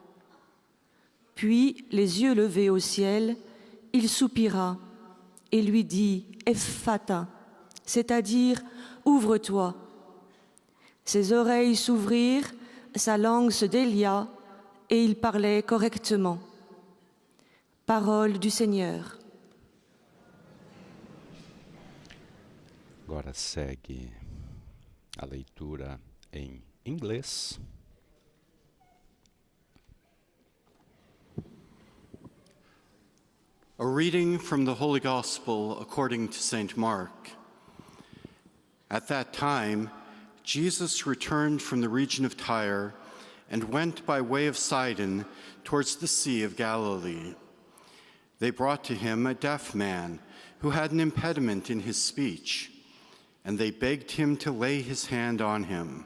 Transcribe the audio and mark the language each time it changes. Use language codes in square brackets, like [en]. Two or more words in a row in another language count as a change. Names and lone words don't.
[fr] Puis, les yeux levés au ciel, il soupira et lui dit « Ephphatha », c'est-à-dire « Ouvre-toi ». Ses oreilles s'ouvrirent, sa langue se délia et il parlait correctement. Parole du Seigneur. [pt] Agora segue a leitura em inglês. [en] A reading from the Holy Gospel according to St. Mark. At that time, Jesus returned from the region of Tyre and went by way of Sidon towards the Sea of Galilee. They brought to him a deaf man who had an impediment in his speech, and they begged him to lay his hand on him.